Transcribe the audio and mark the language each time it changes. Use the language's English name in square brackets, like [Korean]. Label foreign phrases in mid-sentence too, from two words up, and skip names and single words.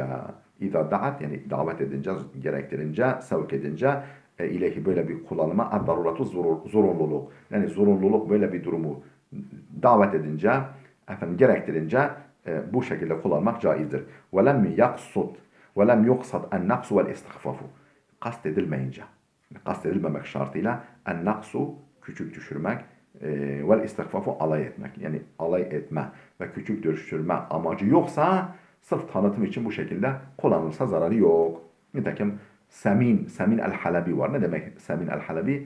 [Arabic] إذا دعت [Turkish] yani davet edince, gerektirince, sevk edince ileyhi böyle bir kullanıma ad-daruratu zorunluluk. Yani zorunluluk böyle bir durumu davet edince, gerektirince bu şekilde kullanmak caizdir. [Arabic] ولم يقصد وَلَمْ يُقْصَدْ اَنْنَقْسُ وَالْاِسْتِخْفَفُ. [Turkish] Kast edilmeyince, kast edilmemek şartıyla ennaksu küçük düşürmek [Arabic] والاستخفاف [Turkish] alay etmek. Yani alay etme ve küçük düşürme amacı yoksa sırf tanıtım için bu şekilde kullanılsa zararı yok. Nitekim Semin el-Halebi var. Ne demek Semin el-Halebi?